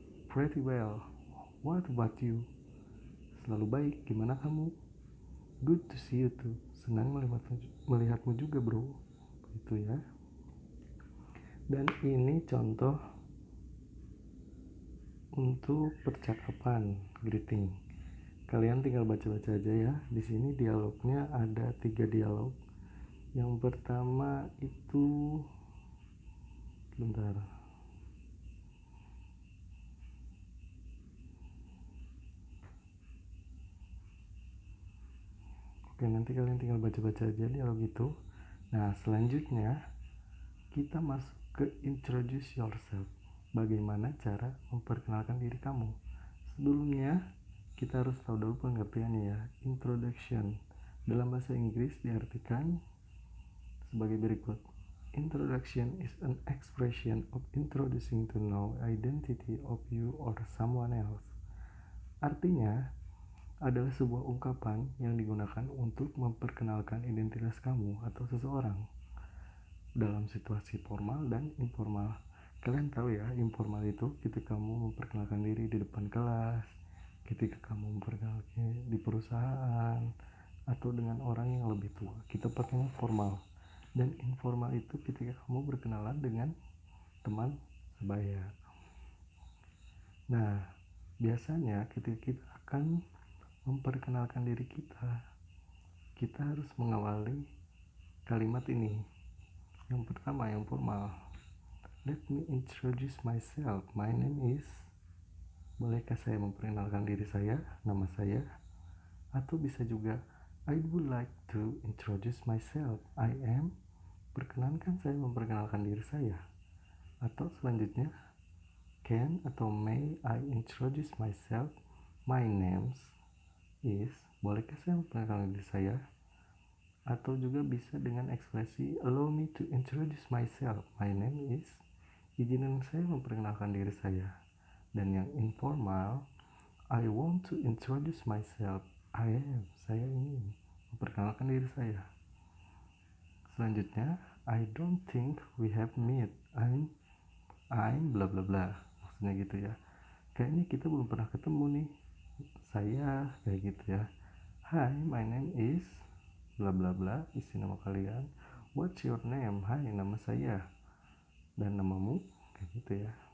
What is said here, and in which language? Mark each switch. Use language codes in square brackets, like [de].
[en] Pretty well, what about you? [id] Selalu baik, gimana kamu? [en] Good to see you too, [id] senang melihatmu juga bro. Itu ya. Dan ini contoh untuk percakapan greeting. Kalian tinggal baca-baca aja ya. Di sini dialognya ada 3 dialog. Yang pertama itu bentar. Oke, nanti kalian tinggal baca-baca aja dialog itu. Nah, selanjutnya kita masuk ke introduce yourself. Bagaimana cara memperkenalkan diri kamu? Sebelumnya kita harus tahu dulu pengertiannya ya. Introduction dalam bahasa Inggris diartikan sebagai berikut. [en] Introduction is an expression of introducing to know identity of you or someone else. [id] Artinya adalah sebuah ungkapan yang digunakan untuk memperkenalkan identitas kamu atau seseorang dalam situasi formal dan informal. Kalian tahu ya, informal itu ketika kamu memperkenalkan diri di depan kelas, ketika kamu memperkenalkan di perusahaan, atau dengan orang yang lebih tua. Kita pakainya formal. Dan informal itu ketika kamu berkenalan dengan teman sebaya. Nah, biasanya ketika kita akan memperkenalkan diri kita harus mengawali kalimat ini. Yang pertama, yang formal. [en] Let me introduce myself. My name is. [id] Bolehkah saya memperkenalkan diri saya, nama saya? Atau bisa juga [en] I would like to introduce myself. I am. [id] Perkenankan saya memperkenalkan diri saya. Atau selanjutnya, [en] can atau may I introduce myself? My name is. [id] Bolehkah saya memperkenalkan diri saya? Atau juga bisa dengan ekspresi [en] allow me to introduce myself. My name is. [id] Izinkan saya memperkenalkan diri saya. Dan yang informal, [en] I want to introduce myself. I am. [id] Saya ingin memperkenalkan diri saya. Selanjutnya, [en] I don't think we have met. I'm bla bla bla. [id] Maksudnya gitu ya. Kayaknya kita belum pernah ketemu nih. Saya kayak gitu ya. [en] Hi, my name is bla bla bla, [id] isi nama kalian. [en] What's your name? [id] Hai, nama saya. Dan namamu, kayak gitu ya.